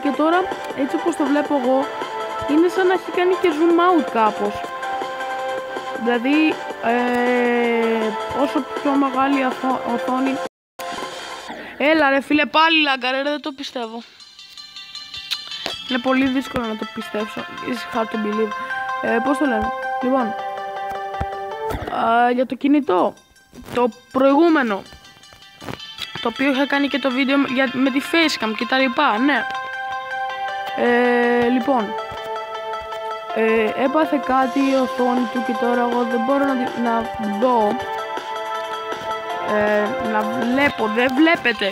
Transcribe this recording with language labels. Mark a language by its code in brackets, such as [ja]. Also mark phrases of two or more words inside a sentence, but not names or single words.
[el] Και τώρα έτσι όπως το βλέπω εγώ είναι σαν να έχει κάνει και [en] zoom out [el] κάπως. Δηλαδή όσο πιο μεγάλη οθόνη. Έλα ρε φίλε, πάλι λάγκαρε, δεν το πιστεύω. Είναι πολύ δύσκολο να το πιστέψω. [en] It's hard to believe. [el] Πώς το λένε? Λοιπόν, για το κινητό, το προηγούμενο, το οποίο είχα κάνει και το βίντεο με τη facecam και τα λοιπά, ναι. Λοιπόν, έπαθε κάτι η οθόνη του και τώρα εγώ δεν μπορώ να δω, να βλέπω, δεν βλέπετε.